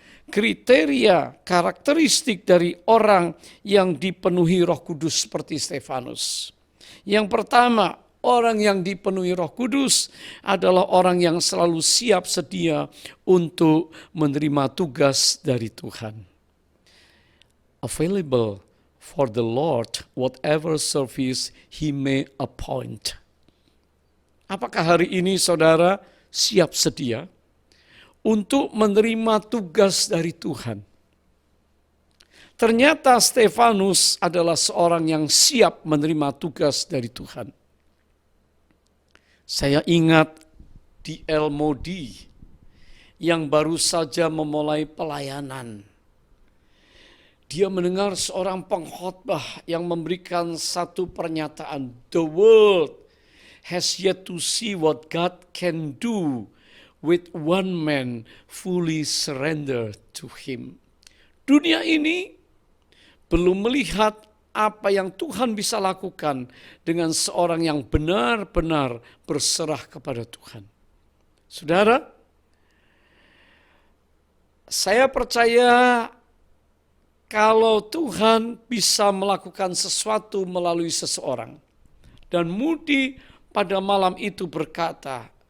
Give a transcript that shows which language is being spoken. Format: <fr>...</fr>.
<id>Kriteria karakteristik dari orang yang dipenuhi Roh Kudus seperti Stefanus. Yang pertama, orang yang dipenuhi Roh Kudus adalah orang yang selalu siap sedia untuk menerima tugas dari Tuhan.</id> <en>Available for the Lord whatever service He may appoint.</en> <id>Apakah hari ini saudara siap sedia untuk menerima tugas dari Tuhan? Ternyata Stefanus adalah seorang yang siap menerima tugas dari Tuhan. Saya ingat di El Modi yang baru saja memulai pelayanan. Dia mendengar seorang pengkhotbah yang memberikan satu pernyataan.</id> <en>The world has yet to see what God can do with one man fully surrendered to Him.</en> <id>Dunia ini belum melihat apa yang Tuhan bisa lakukan dengan seorang yang benar-benar berserah kepada Tuhan. Saudara, saya percaya kalau Tuhan bisa melakukan sesuatu melalui seseorang, dan Moody pada malam itu berkata,</id>